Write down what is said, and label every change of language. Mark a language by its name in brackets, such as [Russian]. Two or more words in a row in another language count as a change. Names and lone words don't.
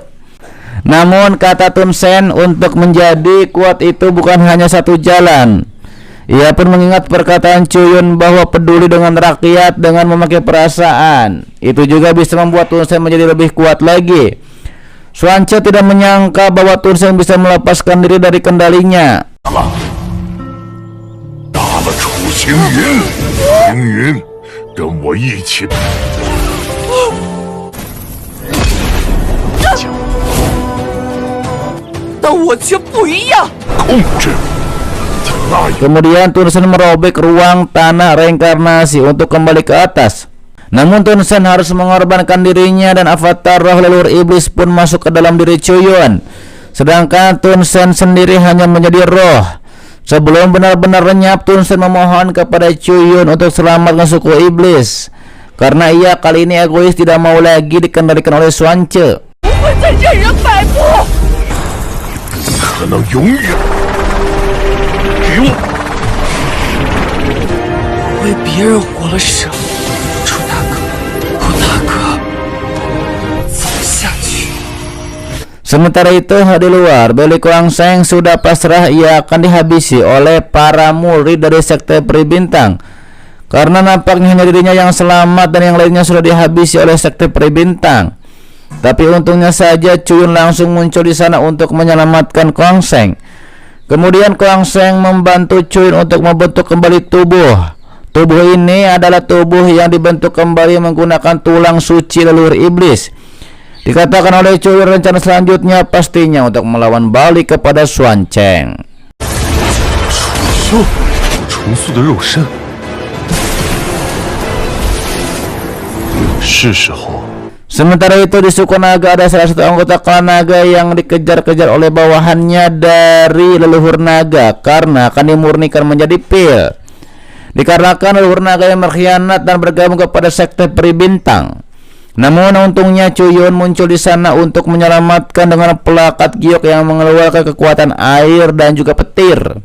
[Indonesian] Namun kata Tun Sen, untuk menjadi kuat itu bukan hanya satu jalan. Ia pun mengingat perkataan Chuyun bahwa peduli dengan rakyat dengan memakai perasaan. Itu juga bisa membuat Tun Sen menjadi lebih kuat lagi. Xuanche tidak menyangka bahwa Tun Sen bisa melepaskan diri dari kendalinya. [Chinese] 打了楚行云，行云，跟我一起。但我却不一样。控制。 [Indonesian] Kemudian Tun Sen merobek ruang tanah reinkarnasi untuk kembali ke atas. Namun Tun Sen harus mengorbankan dirinya dan avatar roh leluhur iblis pun masuk ke dalam diri Chuyun. Sedangkan Tun Sen sendiri hanya menjadi roh. Sebelum benar-benar lenyap, Tun Sen memohon kepada Chuyun untuk selamatkan suku iblis, karena ia kali ini egois, tidak mau lagi dikendalikan oleh Xuanche. [Chinese] 不会再任人摆布。可能永远。给我！为别人活了生，楚大哥，楚大哥，走下去。 [Indonesian] Sementara itu di luar, Beli Kuangseng sudah pasrah ia akan dihabisi oleh para murid dari sekte Peri Bintang, karena nampaknya hanya dirinya yang selamat dan yang lainnya sudah dihabisi oleh sekte Peri Bintang. Tapi untungnya saja Chuyun langsung muncul di sana untuk menyelamatkan Kuangseng. Kemudian Kuangseng membantu Chuyun untuk membentuk kembali tubuh. Tubuh ini adalah tubuh yang dibentuk kembali menggunakan tulang suci leluhur iblis. Dikatakan oleh Chuyun rencana selanjutnya pastinya untuk melawan balik kepada Xuancheng. [Chinese] 楚重塑的肉身，是时候。 [Indonesian] Sementara itu di suku naga ada salah satu anggota klan naga yang dikejar-kejar oleh bawahannya dari leluhur naga karena akan dimurnikan menjadi pil. Dikarenakan leluhur naga yang berkhianat dan bergabung kepada sekte peri bintang. Namun untungnya Chuyun muncul di sana untuk menyelamatkan dengan pelakat giok yang mengeluarkan kekuatan air dan juga petir.